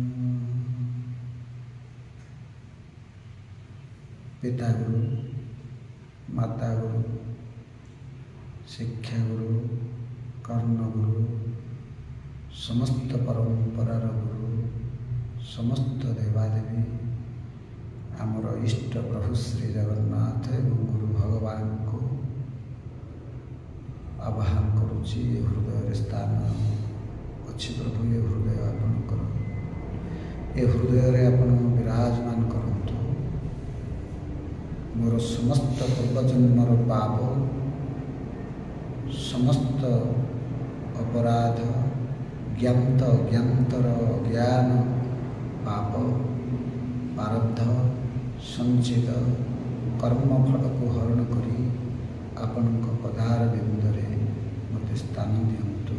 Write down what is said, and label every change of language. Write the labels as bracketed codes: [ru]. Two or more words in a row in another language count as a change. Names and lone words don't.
[or] ପିତା ଗୁରୁ ମାତା ଗୁରୁ ଶିକ୍ଷା ଗୁରୁ କର୍ଣ ଗୁରୁ ସମସ୍ତ ପରମ୍ପରାର ଗୁରୁ ସମସ୍ତ ଦେବାଦେବୀ ଆମର ଇଷ୍ଟ ପ୍ରଭୁ ଶ୍ରୀ ଜଗନ୍ନାଥ ଏବଂ ଗୁରୁ ଭଗବାନ କରୁଛି ଏ ହୃଦୟରେ ସ୍ଥାନ ଅଛି ପ୍ରଭୁ। ଏ ହୃଦୟ ଆପଣଙ୍କର, ଏ ହୃଦୟରେ ଆପଣ ବିରାଜମାନ କରନ୍ତୁ। ମୋର ସମସ୍ତ ପୂର୍ବଜନ୍ମର ପାପ, ସମସ୍ତ ଅପରାଧ, ଜ୍ଞାତ ଅଜ୍ଞାତର ଅଜ୍ଞାନ ପାପ ପ୍ରାରବ୍ଧ ସଞ୍ଚିତ କର୍ମଫଳକୁ ହରଣ କରି ଆପଣଙ୍କ ପଦାର ବିନ୍ଦୁରେ ମୋତେ ସ୍ଥାନ ଦିଅନ୍ତୁ।